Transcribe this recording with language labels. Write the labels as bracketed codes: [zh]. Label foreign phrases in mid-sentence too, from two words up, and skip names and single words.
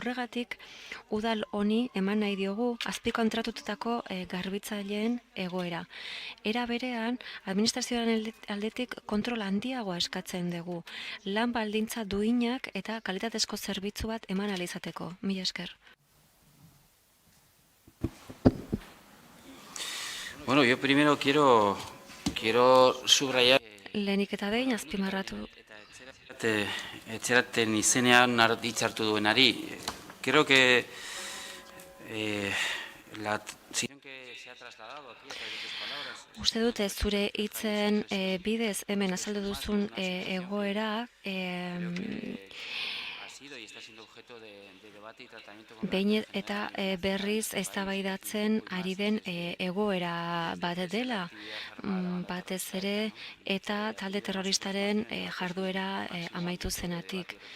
[eu] Horregatik, udal honi eman nahi diogu azpikontratutako garbitzaileen egoera. Era berean, administrazioaren aldetik kontrol handiagoa eskatzen dugu, lan baldintza duinak eta kalitatezko zerbitzu bat eman ahal izateko. Mila esker. [es] Bueno, yo primero quiero subrayar [eu] Lehenik eta behin azpimarratu. Etxeraten izenean hitzartu duenari. [es] Creo que la situación que se ha trasladado aquí a través de tus palabras. [eu] Uste dute zure hitzen bidez hemen azaldu duzun egoera behin eta berriz eztabaidatzen ari den egoera bat dela, batez ere eta talde terroristaren jarduera amaitu zenatik.